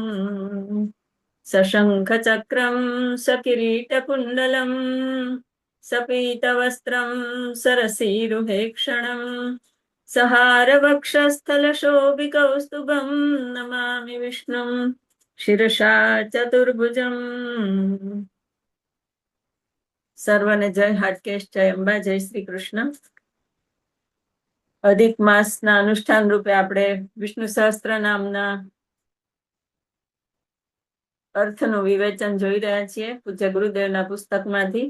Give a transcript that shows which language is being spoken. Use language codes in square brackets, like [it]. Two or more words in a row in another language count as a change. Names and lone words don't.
[sa] सशङ्खचक्रं सकिरीटकुण्डलं सपीतवस्त्रं सरसीरुहेक्षणं सहारवक्षस्थलशोभिकौस्तुभं नमामि विष्णुं शिरसा चतुर्भुजम्। [gu] સર્વને જય હાટકેશ, જય અંબા, જય શ્રી કૃષ્ણ. અધિક માસના અનુષ્ઠાન રૂપે આપણે વિષ્ણુ સહસ્ત્ર નામના અર્થનું વિવેચન જોઈ રહ્યા છીએ પૂજ્ય ગુરુદેવના પુસ્તકમાંથી.